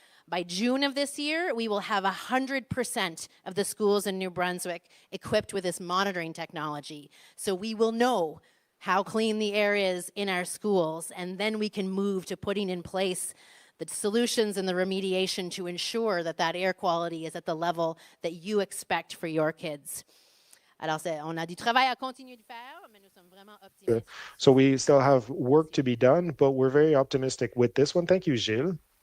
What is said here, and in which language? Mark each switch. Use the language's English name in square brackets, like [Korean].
[English] By June of this year, we will have 100% of the schools in New Brunswick equipped with this monitoring technology. So we will know how clean the air is in our schools, and then we can move to putting in place the solutions and the remediation to ensure that that air quality is at the level that you expect for your kids. [French] Alors, on a du travail à continuer de faire, mais nous sommes vraiment optimistes. [English] So we still have work to be done, but we're very optimistic with this one. Thank you, Gilles.